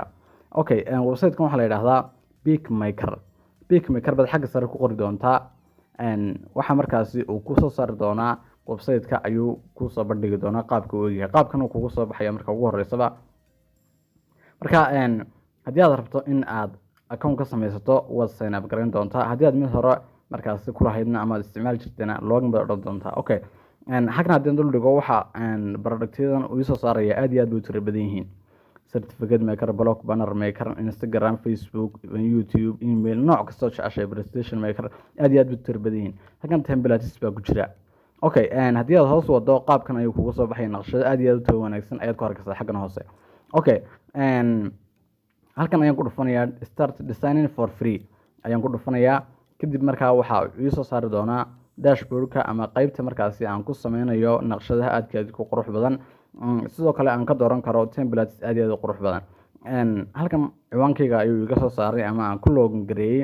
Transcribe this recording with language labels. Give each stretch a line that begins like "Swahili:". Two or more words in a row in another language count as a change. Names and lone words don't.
Somali: website-kan waxaa la yidhaahdaa PicMaker baad xagga sare ku qori doontaa. waxaa markaasi uu ku soo saari doonaa website-ka ayuu ku soo bandhigi doonaa qaabka uu yahay. qaabkan uu kugu soo baxaya marka ugu horeysaba. marka haddii aad rabto in aad account ka samaysato waad
English: sign up
Somali: garan doontaa. haddii aad mid hore markaasi ku lahaydna ama aad isticmaali jirtayna login baad odhan doontaa. xaggan haddii dul dhigo waxa productyadan uu soo saaraya aad iyo aad bay u tiro badan yihiin.
English: certificate maker, blog banner maker, Instagram, Facebook, YouTube, email,
Somali: nooc kasta oo jeceshahay,
English: presentation maker,
Somali: aad iyo aad bay u tiro badan yihiin. halkan templates baa ku jira. haddii aad hoos wado qaabkan ayuu kugu soo baxay naqshado aad iyo aad u tayo wanaagsan ayaad ku arkaysaa xaggan hoose. halkan ayaan ku dhufanayaa
English: start designing for free
Somali: ayaan ku dhufanayaa. kadib markaa waxaa ii soo saari doonaa dashboard-ka ama qaybta markaasi aan ku sameynayo naqshadaha aadka aad ku qurux badan. sidoo kale aan ka dooran karo templates aad iyo aad u qurux badan. halkan ciwaankayga ayuu iga soo saaray ama aan ku login gareeyey.